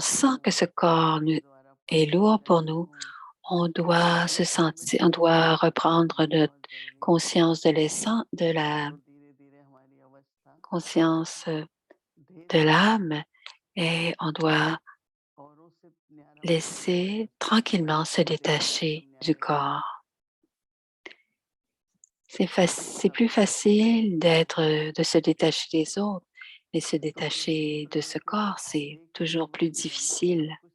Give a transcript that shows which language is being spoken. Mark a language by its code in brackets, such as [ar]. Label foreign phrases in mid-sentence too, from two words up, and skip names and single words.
[hi] आत्मा [fr] sent que [hi] हूँ, [fr] ce corps [hi] आपके द्वारा [fr] est [hi] पाला [fr] lourd pour [hi] गया [fr] nous, [hi] हूँ। [fr] on doit [hi] ये [fr] se sentir, on [hi] पवित्रता [fr] doit [hi] को [fr] reprendre [hi] जानना [fr] notre [hi] बहुत जरूरी है। [fr] conscience de l'essence, de la [hi] तो धीरे धीरे हमारी अवस्था [fr] conscience [hi] धीरे [fr] de [hi] धीरे [fr] l'âme et on doit laisser tranquillement se détacher du corps. C'est plus facile de se détacher des autres, mais se détacher de ce corps, c'est toujours plus difficile.